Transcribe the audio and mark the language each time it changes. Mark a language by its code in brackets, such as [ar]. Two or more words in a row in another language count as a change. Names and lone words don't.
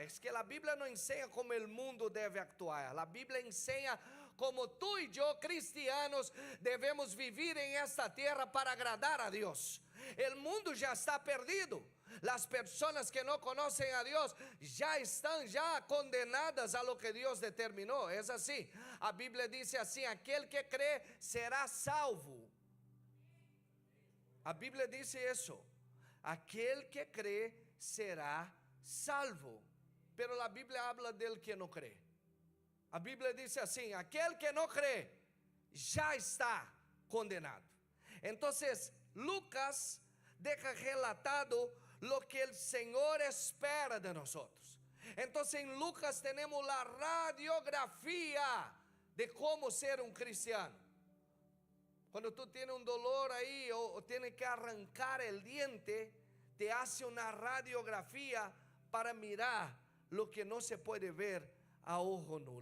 [es] Es que la Biblia no enseña cómo el mundo debe actuar. La Biblia enseña cómo tú y yo, cristianos, debemos vivir en esta tierra para agradar a Dios. El mundo ya está perdido. Las personas que no conocen a Dios ya están condenadas a lo que Dios determinó. Es así. La Biblia dice así, aquel que cree será salvo. [pt] A Bíblia diz isso. Aquele que crê será salvo. [es] Pero [pt] a Bíblia [es] habla del que [pt] não crê. A Bíblia diz assim: aquele que não crê já está condenado. [es] Então, Lucas deja relatado lo que el Señor espera de nosotros. Entonces, en Lucas tenemos la radiografía de cómo ser un cristiano. Cuando tú tienes un dolor ahí o tienes que arrancar el diente, te hace una radiografía para mirar lo que no se puede ver a ojo nu.